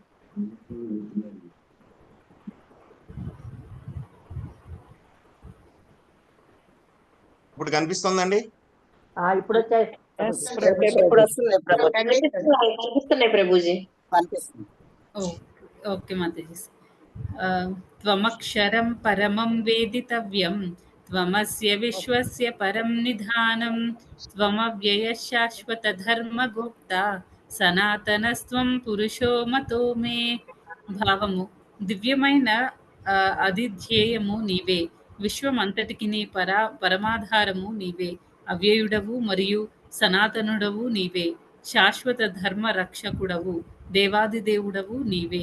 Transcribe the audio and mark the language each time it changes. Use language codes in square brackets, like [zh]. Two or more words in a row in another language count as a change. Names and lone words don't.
[te] ఇప్పుడు కనిపిస్తుందండి? ఇప్పుడు వచ్చాయి. కనిపిస్తున్నాయి ప్రభుజీ. ఓకే మాతాజీ. [sa] త్వమక్షరం పరమం వేదితవ్యం, త్వమస్య విశ్వస్య పరం నిధానం, త్వమవ్యయ శాశ్వత ధర్మ గోప్తా, సనాతనస్త్వం పురుషో మతో మే. [te] భావము: దివ్యమైన అధిధ్యేయము నీవే, విశ్వమంతటికి నీ పరమాధారము నీవే, అవ్యయుడవు మరియు సనాతనుడవు నీవే, శాశ్వత ధర్మ రక్షకుడవు, దేవాది దేవుడవు నీవే.